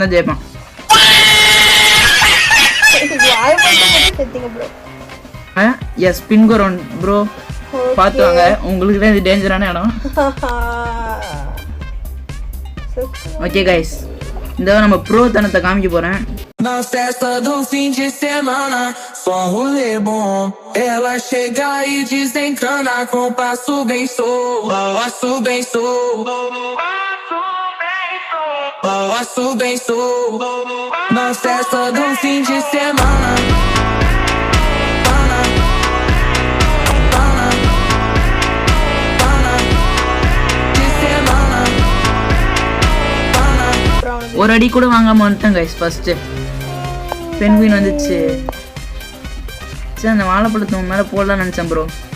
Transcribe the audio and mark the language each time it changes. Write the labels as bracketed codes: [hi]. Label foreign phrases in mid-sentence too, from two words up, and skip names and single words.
[ta] அவ்வளோதான், அவன் தான் ஜெயிப்பான். வாய் மட்டும் செத்தீங்க ப்ரோ. [en] yes bingo round bro. [ta] பார்த்து வாங்க, உங்களுக்கு தான் இது டேஞ்சரான இடம். [en] okay guys, [ta] இந்த நம்ம ப்ரோ தனத்தை காமிக்க போறேன். [pt] Na festa do fim de semana, só rolê bom. Ela chega e desencana com passo bem passo bem passo bem Na festa do fim de semana. [ta] ஒரு அடி கூட வாங்காம வந்துட்டேன் கைஸ். [en] first penguin [ta] வந்துச்சு. சரி, அந்த வாழைப்பழத்து மேல போடலாம்னு நினைச்சேன் ப்ரோ.